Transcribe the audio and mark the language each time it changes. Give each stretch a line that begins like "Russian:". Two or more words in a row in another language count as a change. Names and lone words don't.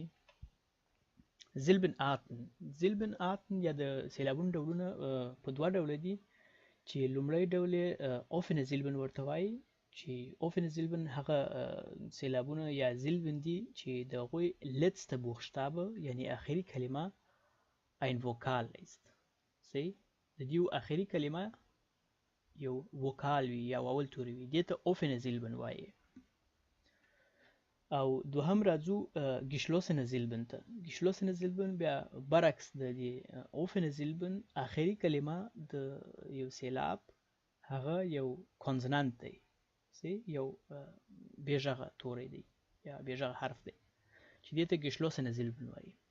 German: Silbenarten. Silbenarten
Pashto: یا د سیلابونو ډولونه په دوه ډوله دي، چې لومړی ډول یې
German: offene Silben
Pashto: ورته وایي، چې
German: offene Silben
Pashto: هغه سیلابونه یا زیلبن دي چې د هغوی
German: letzte Buchstabe
Pashto: یعنی آخري کلمه
German: ein Vokal ist.
Pashto: صحیح، د دې آخري کلمه یو وکال وي یا واول توری وي، دې ته
German: offene Silben
Pashto: وایي. او دوهم راځو
German: geschlossene Silben
Pashto: ته.
German: geschlossene Silben
Pashto: بیا برعکس د دې
German: offene Silben
Pashto: آخري کلمه د یو سیلاب هغه یو کونسونانت دی، یو بې غږه توری دی یا بې غږه حرف دی، چې دې ته
German: geschlossene Silben
Pashto: وایي.